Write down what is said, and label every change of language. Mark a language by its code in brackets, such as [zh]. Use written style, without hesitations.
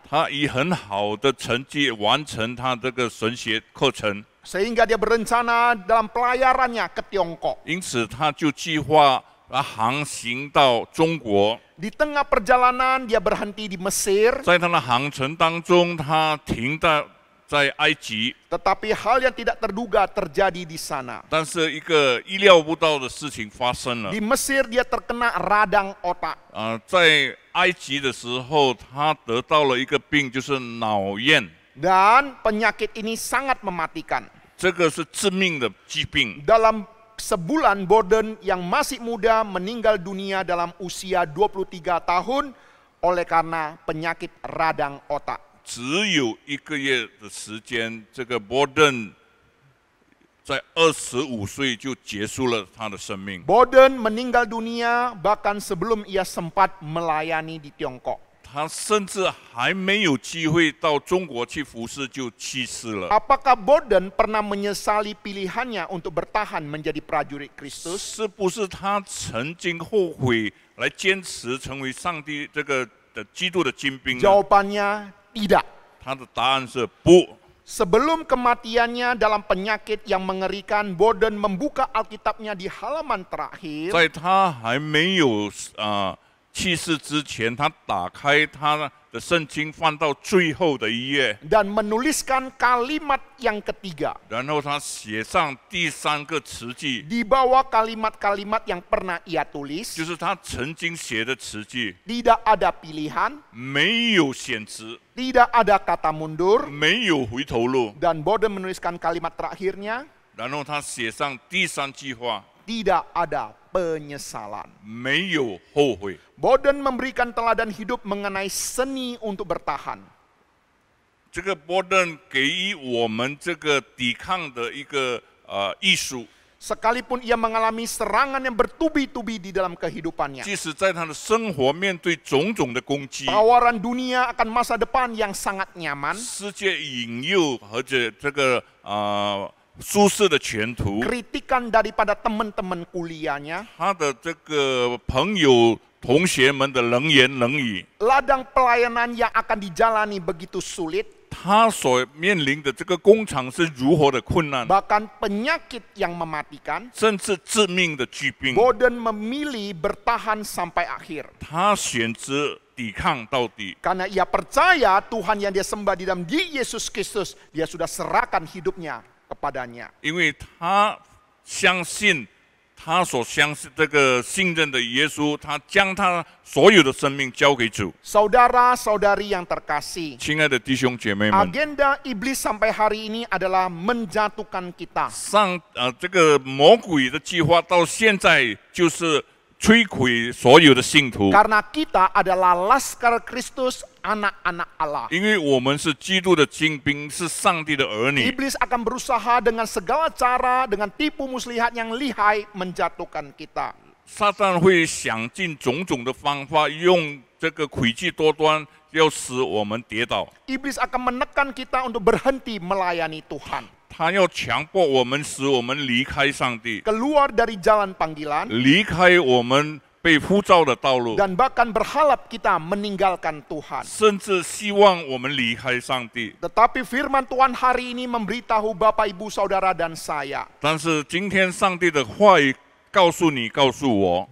[zh] 他以很好的成绩完成他这个神学课程， [id] Sehingga dia berencana dalam pelayarannya ke Tiongkok. [zh] 因此他就计划航行到中国。 [id] Di tengah perjalanan dia berhenti di Mesir. [zh] 在他的航程当中，他停在埃及， [id] Tetapi hal yang tidak terduga terjadi di sana. [zh] 但是一个意料不到的事情发生了。 [id] Di Mesir dia terkena radang otak. [zh] 在埃及的时候，他得到了一个病，就是脑炎， [id] Dan penyakit ini sangat mematikan. [zh] 这个是致命的疾病。 [id] Dalam sebulan Borden yang masih muda meninggal dunia dalam usia 23 tahun oleh karena penyakit radang otak. [zh] 只有1个月的时间，这个伯登在25岁就结束了他的生命。 [id] Borden meninggal dunia bahkan sebelum ia sempat melayani di Tiongkok. [zh] 他甚至还没有机会到中国去服侍就去世了。 [id] Apakah Borden pernah menyesali pilihannya untuk bertahan menjadi prajurit Kristus? [zh] 是不是他曾经后悔来坚持成为上帝这个的基督的精兵呢？ [id] Jawabannya tidak. [zh] 他的答案是不。 [id] Sebelum kematiannya dalam penyakit yang mengerikan, Borden membuka Alkitabnya di halaman terakhir. [zh] 在他还没有去世之前，他打开他的圣经，翻到最后的一页， [id] Dan menuliskan kalimat yang ketiga. [zh] 然后他写上第3个词句， [id] Di bawah kalimat-kalimat yang pernah ia tulis, [zh] 就是他曾经写的词句， [id] tidak ada pilihan, [zh] 没有选择， [id] tidak ada kata mundur. [zh] 没有回头路。 [id] Dan Borden menuliskan kalimat terakhirnya, [zh] 然后他写上第3句话， [id] tidak ada penyesalan. [zh] 没有后悔。 [id] Borden memberikan teladan hidup mengenai seni untuk bertahan. [zh] 这个波登给予我们这个抵抗的一个艺术， [id] Sekalipun ia mengalami serangan yang bertubi-tubi di dalam kehidupannya. [zh] 即使在他的生活面对种种的攻击， [id] Tawaran dunia akan masa depan yang sangat nyaman. [zh] 世界引诱和这个舒适的前途， [id] Kritikan daripada teman-teman kuliahnya. [zh] 他的这个朋友同学们的冷言冷语， [id] Ladang pelayanan yang akan dijalani begitu sulit. [zh] 他所面临的这个工厂是如何的困难， [id] Bahkan penyakit yang mematikan. [zh] 甚至致命的疾病， [id] Borden memilih bertahan sampai akhir. [zh] 他选择抵抗到底， [id] Karena ia percaya Tuhan yang dia sembah di dalam diri Yesus Kristus, dia sudah serahkan hidupnya kepadanya. [zh] 因为他相信他所相信这个信任的耶稣，他将他所有的生命交给主。 [id] Saudara-saudari yang terkasih, [zh] 亲爱的弟兄姐妹们， [id] agenda iblis sampai hari ini adalah menjatuhkan kita. [zh] 这个魔鬼的计划到现在就是摧毁所有的信徒， [id] Karena kita adalah laskar Kristus, anak-anak Allah. [zh] 因为我们是基督的精兵，是上帝的儿女。 [id] Iblis akan berusaha dengan segala cara, dengan tipu muslihat yang lihai menjatuhkan kita. [zh] 撒旦会想尽种种的方法，用这个诡计多端，要使我们跌倒。 [id] Iblis akan menekan kita untuk berhenti melayani Tuhan. [zh] 他要强迫我们，使我们离开上帝， [id] Keluar dari jalan panggilan, [zh] 离开我们被呼召的道路， [id] dan bahkan berharap kita meninggalkan Tuhan. [zh] 甚至希望我们离开上帝。 [id] Tetapi firman Tuhan hari ini memberitahu Bapak, Ibu, Saudara, dan saya. [zh] 但是今天上帝的话语告诉你，告诉我，